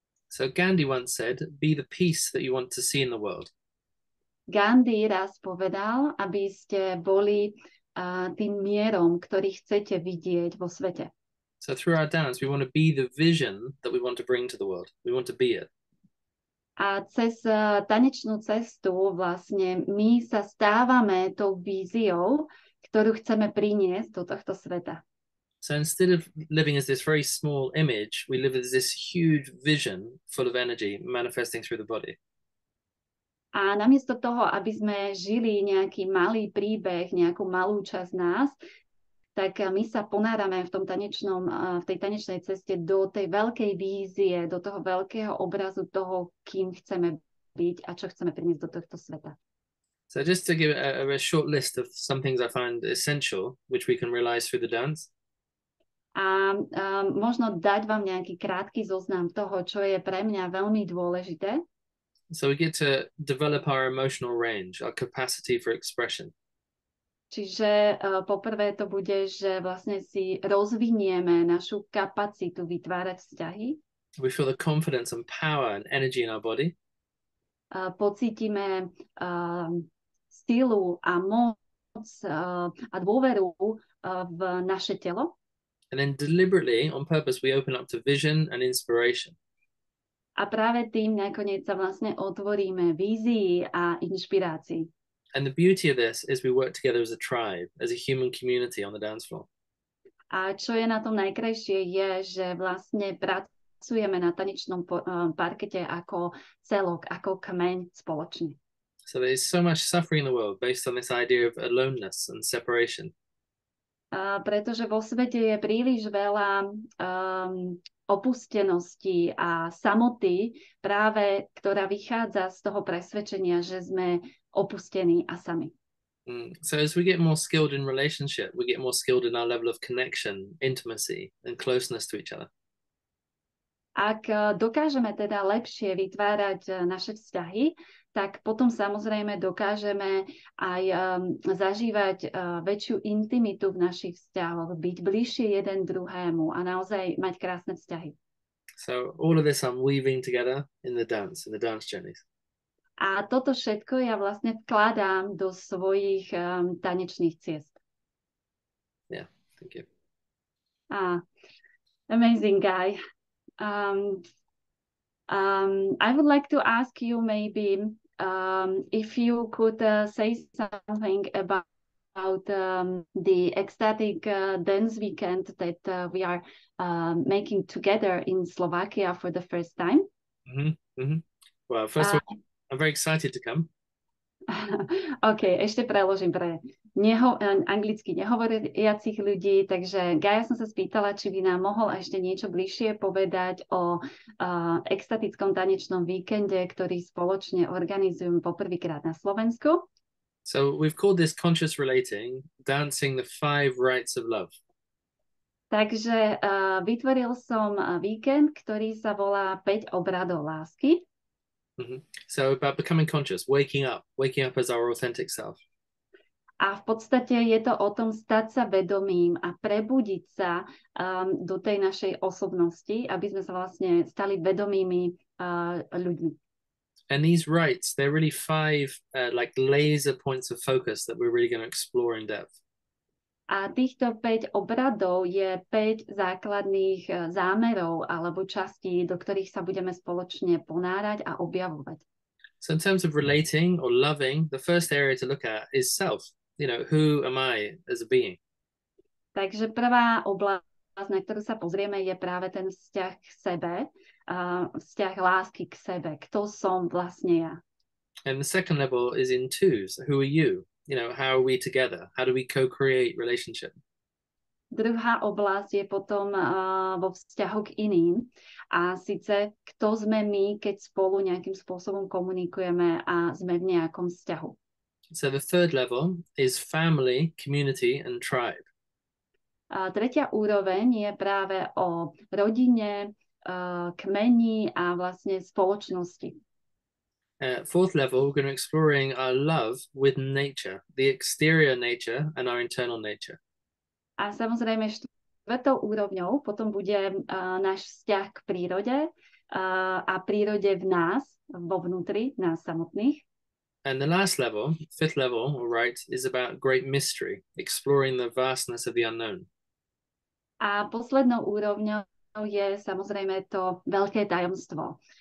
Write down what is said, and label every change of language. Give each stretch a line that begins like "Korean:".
English: So Gandhi once said, be the peace that you want to see in the world.
Slovak: Gandhi raz povedal, aby ste boli tým mierom, ktorý chcete vidieť vo svete.
English: So through our dance, we want to be the vision that we want to bring to the world. We want to be it.
Slovak: A cez tanečnú cestu vlastne my sa stávame tou víziou, ktorú chceme priniesť do tohto sveta.
English: So instead of living as this very small image, we live as this huge vision full of energy manifesting through the body.
Slovak: A namiesto toho, aby sme žili nejaký malý príbeh, nejakú malú časť nás, tak my sa ponárame v tej tanečnej ceste do tej veľkej vízie, do toho veľkého obrazu toho, kým chceme byť a čo chceme priniesť do tohto sveta.
English: So just to give a short list of some things I find essential, which we can realize through the dance.
Slovak: A možno dať vám nejaký krátky zoznam toho, čo je pre mňa veľmi dôležité.
English: So we get to develop our emotional range, our capacity for expression.
Slovak: Čiže poprvé to bude, že vlastne si rozvinieme našu kapacitu vytvárať vzťahy.
English: We feel the confidence and power and energy in our body.
Slovak: Pocítime silu a moc a dôveru v naše telo.
English: And then deliberately, on purpose, we open up to vision and inspiration.
Slovak: A práve tým nakoniec sa vlastne otvoríme vízii a inšpirácii.
English: And the beauty of this is we work together as a tribe, as a human community on the dance floor.
Slovak: A čo je na tom najkrajšie je, že vlastne pracujeme na tanečnom parkete ako celok, ako kmeň spoločne.
English: So there is so much suffering in the world based on this idea of aloneness and separation.
Slovak: Pretože vo svete je príliš veľa opustenosti a samoty, práve ktorá vychádza z toho presvedčenia, že sme opustení a sami.
English: So as we get more skilled in relationship, we get more skilled in our level of connection, intimacy, and closeness to each other.
Slovak: Ak dokážeme teda lepšie vytvárať naše vzťahy, tak potom samozrejme dokážeme aj zažívať väčšiu intimitu v našich vzťahoch, byť bližšie jeden druhému a naozaj mať krásne vzťahy.
English: So all of this I'm weaving together in the dance journeys.
Slovak: A toto všetko ja vlastne vkladám do svojich tanečných ciest.
English: Yeah, thank you. Amazing guy. I would like to ask you maybe if you could say something about the ecstatic dance weekend that we are making together in Slovakia for the first time. Well, first of all, I'm very excited to come.
Slovak: OK, ešte preložím pre anglicky nehovoriacich ľudí, takže Gaja som sa spýtala, či by nám mohol ešte niečo bližšie povedať o extatickom tanečnom víkende, ktorý spoločne organizujem poprvýkrát na Slovensku.
English: So we've called this conscious relating, dancing the 5 rites of love.
Slovak: Takže vytvoril som víkend, ktorý sa volá 5 obradov lásky.
English: So about becoming conscious, waking up as our authentic self.
Slovak: A v podstate je to o tom stať sa vedomým a prebudiť sa do tej našej osobnosti, aby sme sa vlastne stali vedomými ľuďmi.
English: And these rites, they're really 5 like laser points of focus that we're really going to explore in depth.
Slovak: A týchto 5 obradov je 5 základných zámerov alebo častí, do ktorých sa budeme spoločne ponárať a objavovať.
English: So in terms of relating or loving, the first area to look at is self. You know, who am I as a being?
Slovak: Takže prvá oblasť, na ktorú sa pozrieme, je práve ten vzťah k sebe, vzťah lásky k sebe. Kto som vlastne ja?
English: And the second level is in twos. Who are you? You know, how are we together? How do we co-create relationship?
Slovak: Druhá oblasť je potom vo vzťahu k iným. A síce, kto sme my, keď spolu nejakým spôsobom komunikujeme a sme v nejakom vzťahu.
English: So the third level is family, community and tribe.
Slovak: A tretia úroveň je práve o rodine, kmeni a vlastne spoločnosti.
English: Fourth level, we're going to exploring our love with nature, the exterior nature and our internal nature.
Slovak: A samozrejme štvrtou úrovňou potom bude náš vzťah k prírode a prírode v nás, vo vnútri nás samotných.
English: And the last level, fifth level, right, is about great mystery, exploring the vastness of the unknown.
Slovak: A poslednou úrovňou je samozrejme to veľké tajomstvo.